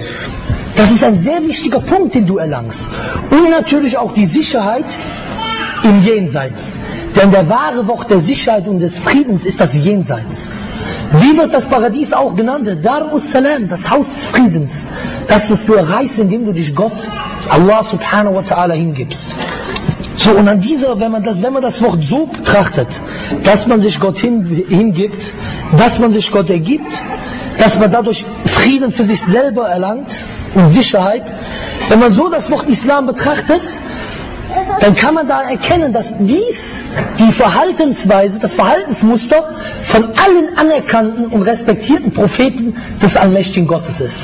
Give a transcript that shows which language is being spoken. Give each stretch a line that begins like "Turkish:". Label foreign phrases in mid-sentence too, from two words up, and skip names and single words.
German: Das ist ein sehr wichtiger Punkt, den du erlangst. Und natürlich auch die Sicherheit im Jenseits. Denn der wahre Wort der Sicherheit und des Friedens ist das Jenseits. Wie wird das Paradies auch genannt?
Arabic: دار السلام,
German: das Haus des Friedens. Das du erreichst, indem du dich Gott,
Arabic: الله سبحانه وتعالى,
German: hingibst. So, und an dieser, wenn man das Wort so betrachtet, dass man sich Gott hingibt, dass man sich Gott ergibt, dass man dadurch Frieden für sich selber erlangt und Sicherheit, wenn man so das Wort Islam betrachtet, dann kann man da erkennen, dass die Verhaltensweise, das Verhaltensmuster von allen anerkannten und respektierten Propheten des allmächtigen Gottes ist.